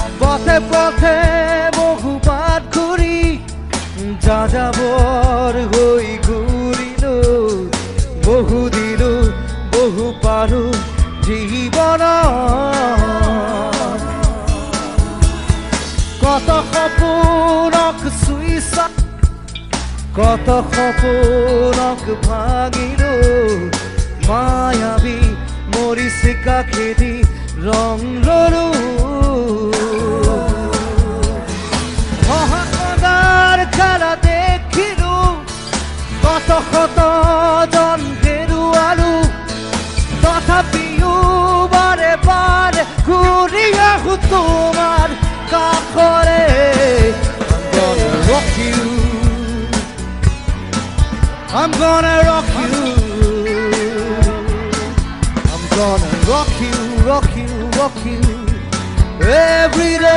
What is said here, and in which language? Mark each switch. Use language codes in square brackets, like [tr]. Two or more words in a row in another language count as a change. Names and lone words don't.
[as] পথে পথে বহুবার ঘুরি যাযাবর হই ঘুরিল বহু দিল বহু পারু জীবন কত সপোনক চুইছা কত সপোনক ভাঙিল মায়াবী মরিচিকা খেদি ৰং ললো মহানদাৰ খেলা দেখিলো কত শত জন হেৰুৱালো তথাপিও বাৰে বাৰে ঘূৰি আহো তোমাৰ কাষৰে [en] I'm gonna rock you I'm gonna rock you, rock you, rock you every